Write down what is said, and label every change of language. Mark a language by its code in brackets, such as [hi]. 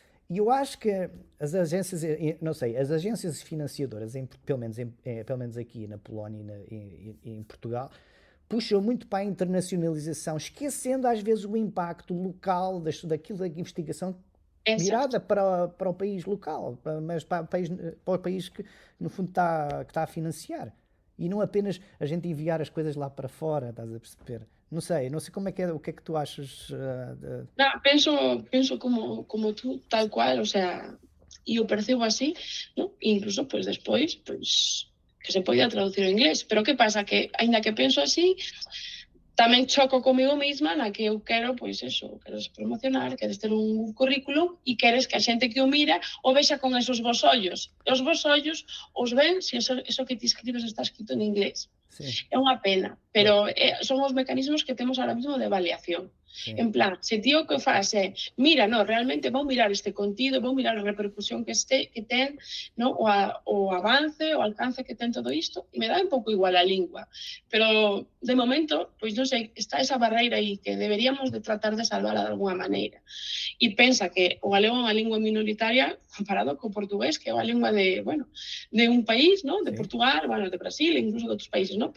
[pt] E eu acho que as agências, não sei, as agências financiadoras, pelo menos aqui na Polónia e em Portugal, puxam muito para a internacionalização, esquecendo às vezes o impacto local daquilo da investigação virada para o país local, mas para o país que no fundo está a financiar. E não apenas a gente enviar as coisas lá para fora, estás a perceber? Não sei como é que é, o que é que tu achas? [es] No, pienso como tú, tal cual, o sea, y yo percibo así, ¿no? Incluso, pues después, pues que se podía traducir ao inglés. Pero que pasa? [gl] Que, ainda que penso así, tamén choco comigo mesma na que eu quero, pois eso, queres promocionar, queres ter un currículo e queres que a xente que o mira o vexa con esos vos ollos. E os vos ollos os ven se eso que ti escribes está escrito en inglés. Sí. É unha pena, pero son os mecanismos que temos [es] ahora mismo [gl] de avaliación. [es] Sí. En plan, [gl] se ti o que faz é, mira, no, realmente vou mirar este contido, vou mirar a repercusión que ten, no, o avance, o alcance que ten todo isto, e me dá un pouco igual a lingua. Pero, de momento, pois non sei, está esa barreira aí que deberíamos de tratar de salvarla [es] de alguna [gl] maneira. E pensa que o galego é unha lingua minoritaria comparado co portugués, que é unha lingua de, bueno, de un país, ¿no? De Portugal, bueno, de Brasil, incluso de outros países, ¿no?